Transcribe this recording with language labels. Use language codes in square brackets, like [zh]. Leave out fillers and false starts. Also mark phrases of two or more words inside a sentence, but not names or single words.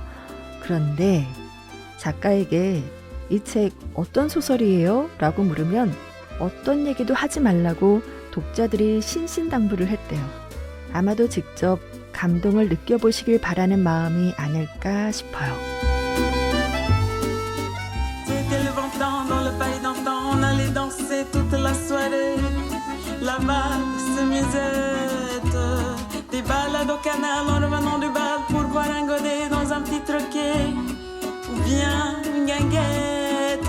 [ko] 그런데 작가에게 이 책 어떤 소설이에요? 라고 물으면 어떤 얘기도 하지 말라고 독자들이 신신당부를 했대요. 아마도 직접 감동을 느껴보시길 바라는 마음이 아닐까 싶어요. [fr] C'était le bon temps dans le palais d'antan, on allait danser toute la soirée. La valse musette, des balades au canal en revenant du bal pour boire un godet dans un petit troquet ou bien une guinguette.